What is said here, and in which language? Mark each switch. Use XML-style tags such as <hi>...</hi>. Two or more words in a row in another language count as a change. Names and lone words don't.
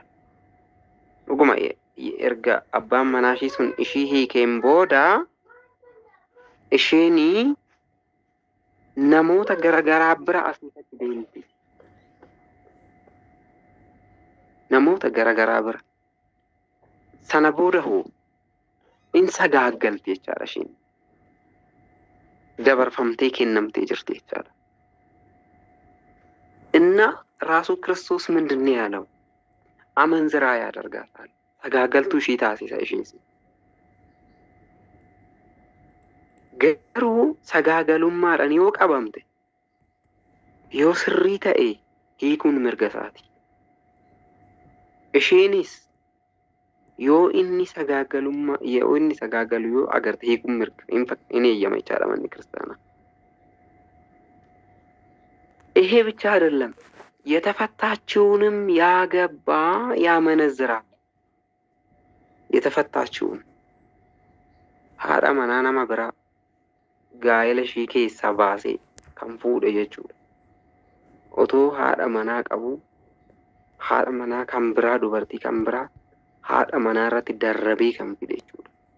<om>Dhuguma erga abbaan manaa ishee sun ishee hiikeen booda isheen namoota garagaraa bira asitti deemti. Namoota garagaraa bira sana booda hoo in sagaagalti jechaadha. isheen dabarfamtee kennamtee jirti jechaadha.</om> <am>እና ራሱ ክርስቶስ ምንድነው ያለው? አመንዝራ ያደርጋታል።</am> <om>sagaagaltuu ishee taasisa isheenis garuu sagaagalummaadhaan yoo qabamte yoo sirrii ta'e hiikuun mirgasaati. isheenis yoo inni sagaagalu yoo agarte hiikuun mirga inni eeyyama jechaadha manni kiristaanaa.</om> <am>ይሄ ብቻ አይደለም፣ የተፈታችውንም ያገባ ያመነዝራል። የተፈታችውን</am> <om>haadha manaa nama biraa gaa'ela ishii keessaa baasee kan fuudhe jechuudha. Otoo haadha manaa qabu haadha manaa kan biraa dubartii kan biraa haadha manaa irratti darrabee kan fide jechuudha.</om>